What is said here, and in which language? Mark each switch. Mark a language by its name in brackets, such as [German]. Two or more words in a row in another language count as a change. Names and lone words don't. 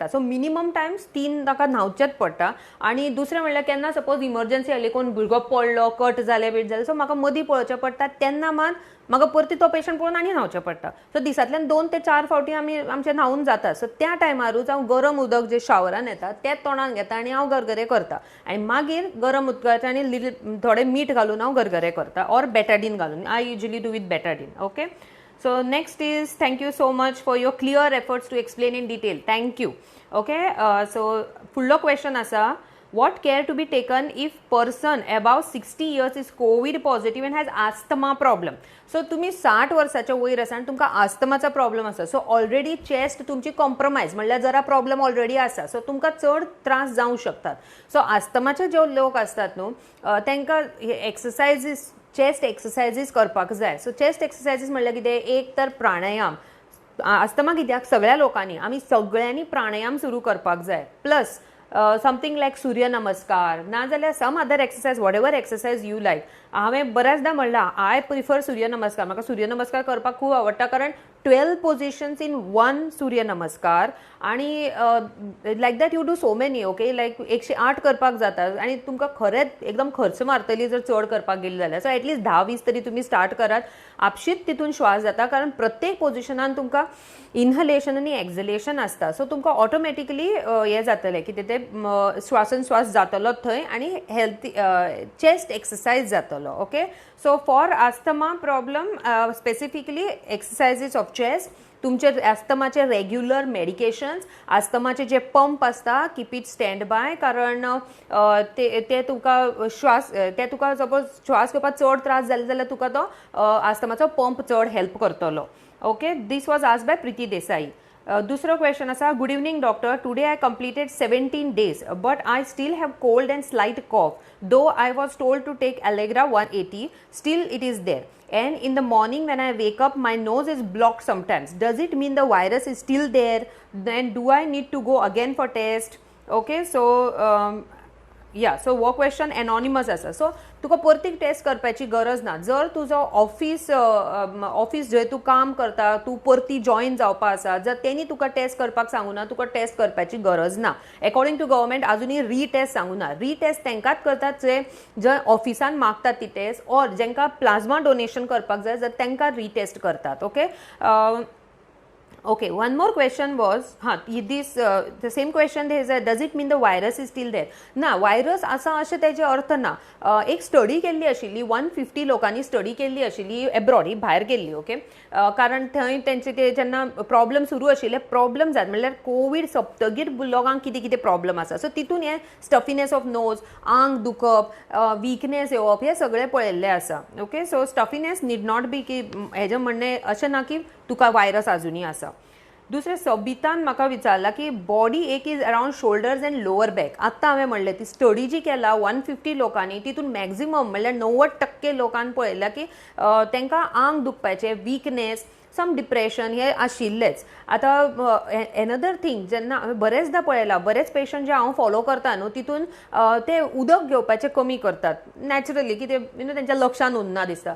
[Konkani] सो [English] minimum times [Konkani] 3 ताका न्हांवचेंच पडटा. आनी दुसरें म्हणल्यार केन्ना [English] suppose emergency [Konkani] आयली, कोण भुरगो पडलो, कट जालें बीट जालें, सो म्हाका मदीं पळोवचें पडटा, तेन्ना मात म्हाका परती तो पेशंट पळोवन आनी न्हांवचें पडटा. सो दिसातल्यान 2 ते 4 फावटी आमचें न्हांवून जाता. सो त्या टायमारूच हांव गरम उदक जे शावरान येता तें तोंडान घेता आनी हांव गरगरे करता. आनी मागीर गरम उदकाचें आनी थोडें मीठ घालून हांव गरगरे करता, ऑर बेटाडीन घालून. [English] I usually do with Betadine. ओके, so next is thank you so much for your clear efforts to explain in detail. Thank you. Okay, so fullo question asa, what care to be taken if person above 60 years is covid positive and has asthma problem? [Konkani] So तुम्ही 60 वर्साच्या वयर आसा आनी तुमकां आस्थमाचा प्रॉब्लेम आसा, सो [English] already chest [Konkani] तुमची कॉम्प्रोमायज म्हणल्यार जरा [English] problem already [Konkani] आसा, सो तुमकां चड त्रास जावंक शकतात. सो आस्थमाचे जे लोक असतात न्हू तांकां एक्सरसायजीस, [English] chest exercises [Konkani] करपाक जाय. सो [English] chest exercises [Konkani] म्हणल्यार कितें, एक तर प्राणायाम. आस्थमा कित्याक सगळ्या लोकांनी आमी सगळ्यांनी प्राणायाम सुरू करपाक जाय. [English] plus something like Surya Namaskar [Konkani] ना जाल्यार [English] some other exercise, whatever exercise you like. [Konkani] हांवें बऱ्याचदा म्हणलां [English] I prefer Surya Namaskar. [Konkani] म्हाका सूर्य नमस्कार करपाक खूब आवडटा, कारण [English] 12 positions in 1 Surya Namaskar and like that you do so many. [Konkani] ओके, लायक 108 करपाक जाता आनी तुमकां खरेंच एकदम खर्च मारतली जर चड करपाक गेली जाल्यार. सो एटलीस्ट 10-20 तरी तुमी स्टार्ट करात. आपशीत तितून श्वास जाता, कारण प्रत्येक पोजिशनान तुमकां इनहलेशन आनी एक्झलेशन आसता. सो तुमकां ऑटोमॅटिकली हें जातलें कितें तें श्वासोश्वास जातलो थंय आनी [English] healthy chest exercise [Konkani] जातलो. [English] okay, so for asthma problem specifically exercises of chest, [Konkani] तुमचे आस्थमाचे [English] regular medications, [Konkani] आस्थमाचे जे पंप आसता [English] keep it stand by, [Konkani] कारण ते तुका सपोज श्वास घेवपाक चड त्रास जाले जाल्यार तुका तो आस्थमाचो पंप चड हेल्प करतलो. [English] okay, this was asked by Preeti Desai. [Konkani] दूसरो क्वेश्चन आसा, [English] good evening doctor, today I completed 17 days but I still have cold and slight cough, though I was told to take Allegra 180, still it is there. And in the morning when I wake up, my nose is blocked sometimes. Does it mean the virus is still there? Then do I need to go again for test? Okay, so [Konkani] सो हो क्वेश्चन एनॉनिमस आसा. सो तुका परतीक टेस्ट करपाची गरज ना. जर तुजो ऑफिस जंय तूं काम करता, तूं परती जॉईन जावपा आसा, जर तेणी तुका टेस्ट करपाक सांगू ना, तुका टेस्ट करपाची गरज ना. [English] according to government [Konkani] आजुनी रीटेस्ट सांगू ना. रीटेस्ट तेंकाच करतात जे ऑफिसान मागतात ती टेस्ट, ऑर जेंकां [English] plasma donation [Konkani] करपाक जाय जर तेंकां रीटेस्ट करतात. [English] ओके, Okay, one more question was, the same question is, does it mean the virus is still there? [Konkani] ना, virus असा अशें तेजे अर्थ ना. एक स्टडी केल्ली आशिल्ली, 150 लोकांनी स्टडी केल्ली आशिल्ली एब्रॉड, भायर गेल्ली. ओके, कारण थंय तेंचे ते जेन्ना प्रॉब्लम सुरू आशिल्ले, प्रॉब्लम जात म्हणल्यार कोविड सोंपतकीर लोकांक कितें कितें प्रॉब्लम आसा. सो तितून हे [English] stuffiness of nose, [Konkani] आंग दुखप, वीकनेस येवप, हे सगळे पळयल्ले आसा. [English] okay, so stuffiness need not be [Konkani] की हेजें म्हणणें अशें ना की तुका वायरस आजुनी आसा. दुसरे सबितान म्हाका विचारला की [English] body ache is around shoulders and lower back. [Konkani] आत्तां हांवें म्हणलें ती स्टडी जी केला 150 लोकांनी तितून मॅक्झिमम म्हणल्यार 90% लोकांनी पळयला की तांकां आंग दुखपाचें, विकनेस, [English] some depression [Konkani] हे आशिल्लेच. आतां [English] another thing [Konkani] जेन्ना हांवें बरेचदा पळयलां, बरेच पेशंट जे हांव फॉलो करता न्हू तितून ते उदक घेवपाचें कमी करतात नॅचरली, कितें तेंच्या लक्षान उरना दिसता.